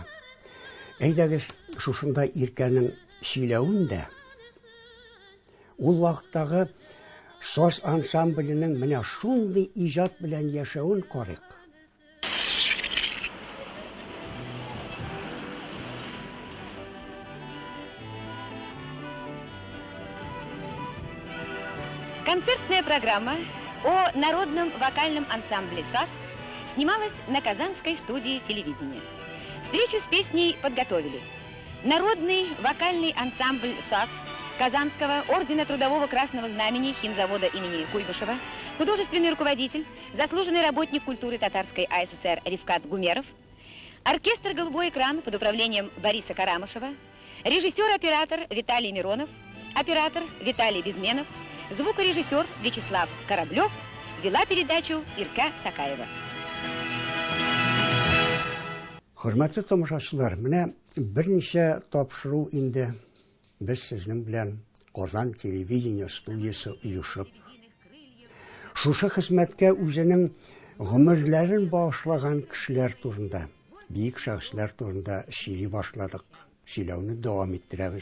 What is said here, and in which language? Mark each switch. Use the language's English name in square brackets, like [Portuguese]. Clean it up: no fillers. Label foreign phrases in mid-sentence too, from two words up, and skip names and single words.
[Tatar] Әйдәгез, шушында Иркәнең сөйләвендә ул вакыттагы саз ансамбленең менә шундый иҗат белән яшәвен карыйк. [Russian] Концертная программа о народном вокальном ансамбле САС снималась на Казанской студии телевидения. Встречу с песней подготовили народный вокальный ансамбль САС Казанского ордена Трудового Красного Знамени химзавода имени Куйбышева, художественный руководитель, заслуженный работник культуры Татарской АССР Рифкат Гумеров, оркестр «Голубой экран» под управлением Бориса Карамышева, режиссер-оператор Виталий Миронов, оператор Виталий Безменов, звукорежиссер Вячеслав Кораблев, вела передачу Ирка Сакаева. [Tatar] Хөрмәтле тамашачылар, менә берничә тапшыру инде без сезнең белән Казан телевидение студиясе оешып, шушы хезмәткә үзенең гомерләрен багышлаган кешеләр турында, бик шәхесләр турында сөйли башладык, сөйләүне дәвам иттерәбез.